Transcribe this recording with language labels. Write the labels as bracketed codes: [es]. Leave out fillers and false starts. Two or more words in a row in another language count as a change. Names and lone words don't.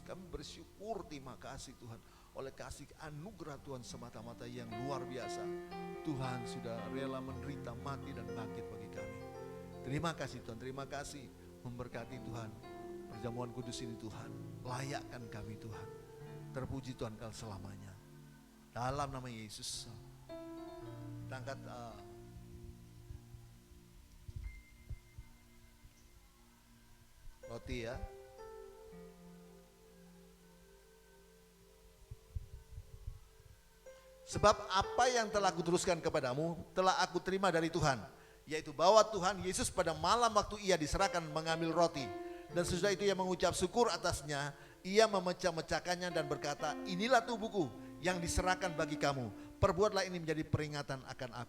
[id] Kami bersyukur, terima kasih Tuhan, oleh kasih anugerah Tuhan semata-mata yang luar biasa. Tuhan sudah rela menderita, mati dan bangkit bagi kami. Terima kasih Tuhan, terima kasih, memberkati Tuhan perjamuan kudus ini Tuhan. Layakkan kami Tuhan, terpuji Tuhan kal selamanya. Dalam nama Yesus, kita angkat roti ya. Sebab apa yang telah kuteruskan kepadamu telah aku terima dari Tuhan, yaitu bahwa Tuhan Yesus pada malam waktu ia diserahkan mengambil roti, dan sesudah itu ia mengucap syukur atasnya, ia memecah-mecahkannya dan berkata, inilah tubuhku yang diserahkan bagi kamu, perbuatlah ini menjadi peringatan akan aku.